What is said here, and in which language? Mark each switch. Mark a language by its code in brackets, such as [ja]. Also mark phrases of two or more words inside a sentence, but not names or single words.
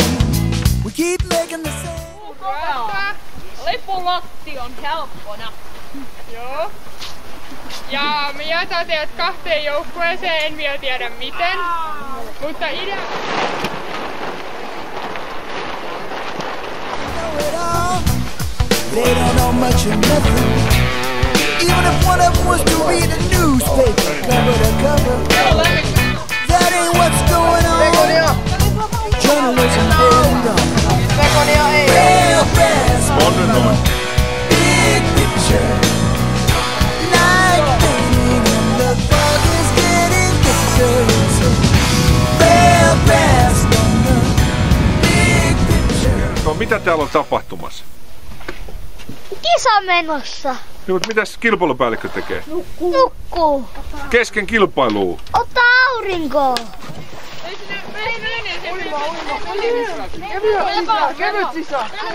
[en] We keep making the same. [fi] Lipulatti on helppona. Joo. Ja me jätän teidät kahteen joukkueeseen, en vielä tiedä miten. Mutta idea... [en] They don't know much or nothing. Even if one of them was to read a newspaper cover to cover, that ain't what's going on. Journalism dead and gone. Real fast, big picture. Night painting and the fog is getting thicker. Real fast, big picture. [fi] No, mitä täällä on tapahtumassa? Kisa menossa. No, mutta mitäs kilpailupäällikkö tekee? Nukkuu. Kesken kilpailua. Ottaa aurinkoa. Kevyt sisään.